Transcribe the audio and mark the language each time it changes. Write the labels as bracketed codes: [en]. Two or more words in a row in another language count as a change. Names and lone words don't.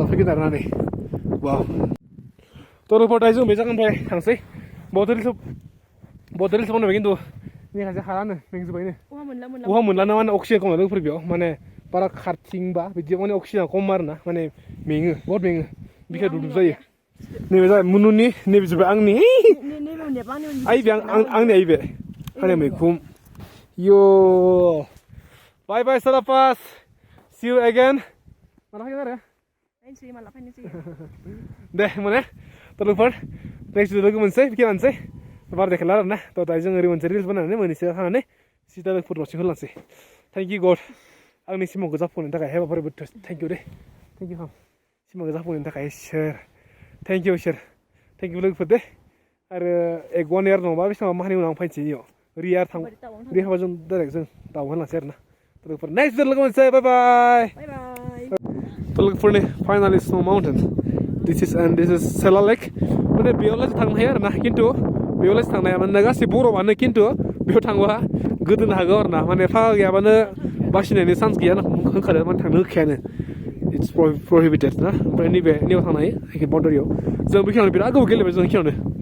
[brx] फैगोन आरोना नै वाव थ' लोगोफोर दायो जों बे जायगानिफ्राय थांसै बहुत रिल्स बनायबाय खिन्थु माखासे हारानो मेंजोब्बायनो बहा मोनला ना माने अक्सिजेन खम लोगोफोर बेयाव माने बारा खारथिंबा बिदियाव माने अक्सिजेना खम आरोना माने मेङो बहुत मेङो बिखाया दुब जायो नैबे जाबाय मुनुनि नैबे जाबाय आंनि आइबे आंनि आइबे मैखुम यो [en] bye bye [brx] सालापास [en] see you again [brx] माला फैगोन आरो दे मोने थ' लोगोफोर नेक्स्ट लोगो मोनसै फैखानोसै बारा देखायला आरोना थ' दायो जों ओरै मोनसे रिल्स बानायनानै मोननैसो थानानै सिदा लोगोफोर दसे होलांसै [en] thank you God [brx] आंनि सिमांखौ जाफुंनायनि थाखाय हेबाफोरबो [en] thank you [brx] दे [en] thank you [brx] सिमांखौ जाफुंनायनि थाखाय इसोर थेंक इउ लोगोफोर दे आरो एक [en] one year [brx] नङाबा बेसेबां माहानि उनाव आं फैनोसै इयाव रियार हाबा जों डाइरेक्ट जों दाउ होनलांसै आरोना लोगोफोर [en] next video [brx] लोगो मोनसै [en] bye bye [brx] थ' लोगोफोरनि फाइनालि [en] snow mountain this is Sela Lake [brx] माने बेयावलासो थांनो हायो आरोना खिन्थु बेयावलासो थांनो हाया मानोना गासै बरफआनो खिन्थु बेयाव थांबा गोदोनो हागौ आरोना माने फागा गैयाबानो बासिनायनि चान्स गैया होनखादों माने थांनो होखायानो [en] it's prohibited [brx] ना ओमफ्राय नैयाव थांनो हायो बाउन्डारियाव जों बेखिनियावनो बिराद गोबाव गेलेबाय जों बेखिनियावनो